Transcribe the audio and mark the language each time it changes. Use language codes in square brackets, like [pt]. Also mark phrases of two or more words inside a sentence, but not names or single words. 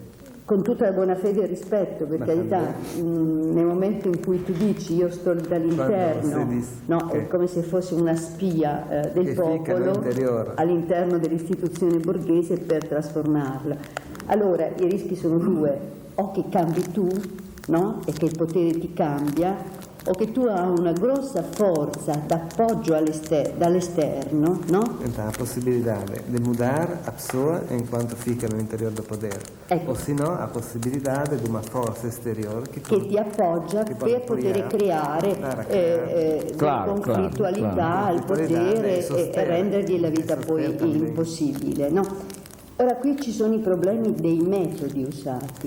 [it] Con tutta la buona fede e il rispetto, per carità, nel momento in cui tu dici io sto dall'interno, no, è come se fosse una spia del popolo all'interno dell'istituzione borghese per trasformarla. Allora i rischi sono due: o che cambi tu, no? E che il potere ti cambia, o che tu hai una grossa forza d'appoggio dall'esterno, no? La possibilità di [pt] mudare a pessoa enquanto fica [it] nell'interior del potere, o se no la possibilità di una forza esteriore che ti appoggia per poter creare conflittualità al potere e rendergli la vita poi impossibile, no? Ora qui ci sono i problemi dei metodi usati.